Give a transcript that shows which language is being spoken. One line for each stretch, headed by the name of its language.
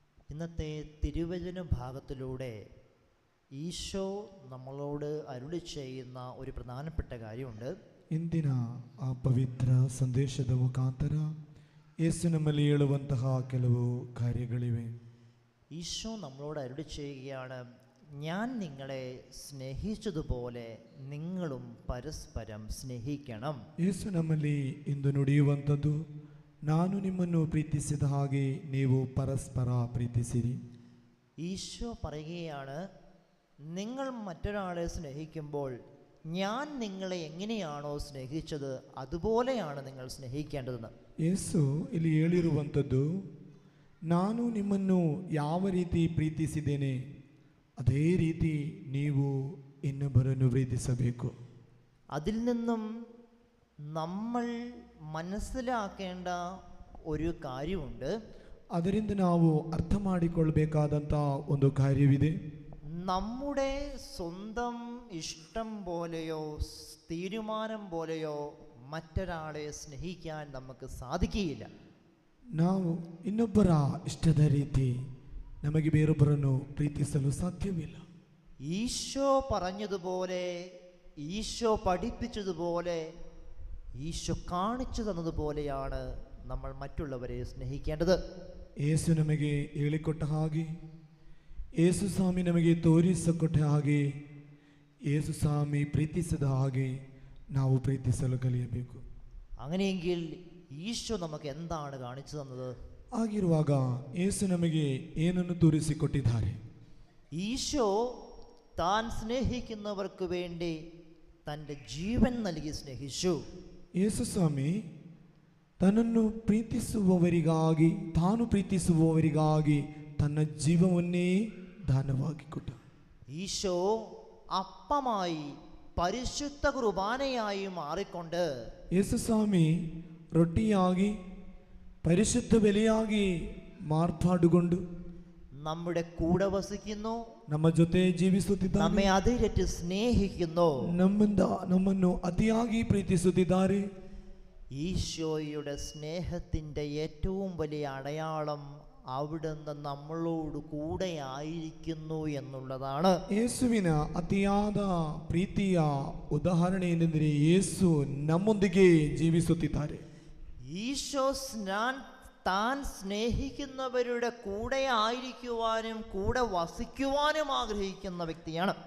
Malayalam: ഇന്നത്തെ തിരുവചന ഭാഗത്തിലൂടെ ഈശോ നമ്മളോട് അരുളി ചെയ്യുന്ന ഒരു പ്രധാനപ്പെട്ട കാര്യമുണ്ട്.
Kannada: ಇಂದಿನ ಆ ಪವಿತ್ರ ಸಂದೇಶದ ಮುಖಾಂತರ യേശു നമ്മಲ್ಲಿ ಹೇಳುವಂತಹ ಕೆಲವು ಕಾರ್ಯಗಳಿವೆ.
Malayalam: ഈശോ നമ്മളോട് അരുളി ചെയ്യുകയാണ്, ഞാൻ നിങ്ങളെ സ്നേഹിച്ചതുപോലെ നിങ്ങളും പരസ്പരം സ്നേഹിക്കണം.
Kannada: യേശു നമ്മಲ್ಲಿ ಇಂದು ನುಡಿಯುವಂಥದ್ದು, ನಾನು ನಿಮ್ಮನ್ನು ಪ್ರೀತಿಸಿದ ಹಾಗೆ ನೀವು ಪರಸ್ಪರ ಪ್ರೀತಿಸಿರಿ.
Malayalam: ഈശോ പറയുകയാണ്, നിങ്ങൾ മറ്റൊരാളെ സ്നേഹിക്കുമ്പോൾ ഞാൻ നിങ്ങളെ എങ്ങനെയാണോ സ്നേഹിച്ചത് അതുപോലെയാണ് നിങ്ങൾ സ്നേഹിക്കേണ്ടതെന്ന്.
Kannada: ಯೇಸು ಇಲ್ಲಿ ಹೇಳಿರುವಂಥದ್ದು, ನಾನು ನಿಮ್ಮನ್ನು ಯಾವ ರೀತಿ ಪ್ರೀತಿಸಿದ್ದೇನೆ ಅದೇ ರೀತಿ ನೀವು ಇನ್ನೊಬ್ಬರನ್ನು ಪ್ರೀತಿಸಬೇಕು.
Malayalam: അതിൽ നിന്നും നമ്മൾ മനസ്സിലാക്കേണ്ട ഒരു കാര്യമുണ്ട്.
Kannada: ಅದರಿಂದ ನಾವು ಅರ್ಥ ಮಾಡಿಕೊಳ್ಬೇಕಾದಂಥ ಒಂದು ಕಾರ್ಯವಿದೆ.
Malayalam: നമ്മുടെ സ്വന്തം ഇഷ്ടം പോലെയോ തീരുമാനം പോലെയോ മറ്റൊരാളെ സ്നേഹിക്കാൻ നമുക്ക് സാധിക്കുകയില്ല.
Kannada: ನಾವು ಇನ್ನೊಬ್ಬರ ಇಷ್ಟದ ರೀತಿ ನಮಗೆ ಬೇರೊಬ್ಬರನ್ನು ಪ್ರೀತಿಸಲು ಸಾಧ್ಯವಿಲ್ಲ.
Malayalam: ഈശോ പറഞ്ഞതുപോലെ, ഈശോ പഠിപ്പിച്ചതുപോലെ, ഈശോ കാണിച്ചു തന്നതുപോലെയാണ് നമ്മൾ മറ്റുള്ളവരെ സ്നേഹിക്കേണ്ടത്.
Kannada: ಯೇಸು ನಮಗೆ ಹೇಳಿಕೊಟ್ಟ ಹಾಗೆ, ಯೇಸು ಸ್ವಾಮಿ ನಮಗೆ ತೋರಿಸಿಕೊಟ್ಟ ಹಾಗೆ, ಯೇಸು ಸ್ವಾಮಿ ಪ್ರೀತಿಸಿದ ಹಾಗೆ ನಾವು ಪ್ರೀತಿಸಲು ಕಲಿಯಬೇಕು.
Malayalam: അങ്ങനെയെങ്കിൽ ഈശോ നമുക്ക് എന്താണ് കാണിച്ചു തന്നത്?
Kannada: ಆಗಿರುವಾಗ ಯೇಸು ನಮಗೆ ಏನನ್ನು ತೋರಿಸಿಕೊಟ್ಟಿದ್ದಾರೆ?
Malayalam: ഈശോ താൻ സ്നേഹിക്കുന്നവർക്ക് വേണ്ടി തൻ്റെ ജീവൻ നൽകി സ്നേഹിച്ചു.
Kannada: ಯೇಸು ಸ್ವಾಮಿ ತನ್ನನ್ನು ಪ್ರೀತಿಸುವವರಿಗಾಗಿ, ತಾನು ಪ್ರೀತಿಸುವವರಿಗಾಗಿ ತನ್ನ ಜೀವವನ್ನೇ ದಾನವಾಗಿ ಕೊಟ್ಟ.
Malayalam: ഈശോ അപ്പമായി പരിശുദ്ധ കുർബാനയായി മാറിക്കൊണ്ട്
Kannada: ಯೇಸು ಸ್ವಾಮಿ ರೊಟ್ಟಿಯಾಗಿ ಪರಿಶುದ್ಧ ಬಲಿಯಾಗಿ ಮಾರ್ಪಾಡುಗೊಂಡು
Malayalam: നമ്മുടെ കൂടെ വസിക്കുന്നു,
Kannada: ನಮ್ಮ ಜೊತೆ ಜೀವಿಸುತ್ತಿದ್ದಾರೆ,
Malayalam: നമ്മെ അതിരറ്റ് സ്നേഹിക്കുന്നു.
Kannada: ನಮ್ಮನ್ನು ಅತಿಯಾಗಿ ಪ್ರೀತಿಸುತ್ತಿದ್ದಾರೆ.
Malayalam: ഈശോയുടെ സ്നേഹത്തിൻ്റെ ഏറ്റവും വലിയ അടയാളം അവിടുന്ന് നമ്മളോട് കൂടെ ആയിരിക്കുന്നു എന്നുള്ളതാണ്.
Kannada: ಯೇಸುವಿನ ಅತಿಯಾದ ಪ್ರೀತಿಯ ಉದಾಹರಣೆ ಏನೆಂದರೆ ಯೇಸು ನಮ್ಮೊಂದಿಗೆ ಜೀವಿಸುತ್ತಿದ್ದಾರೆ.
Malayalam: ഈശോ താൻ സ്നേഹിക്കുന്നവരുടെ കൂടെ ആയിരിക്കുവാനും കൂടെ വസിക്കുവാനും ആഗ്രഹിക്കുന്ന വ്യക്തിയാണ്.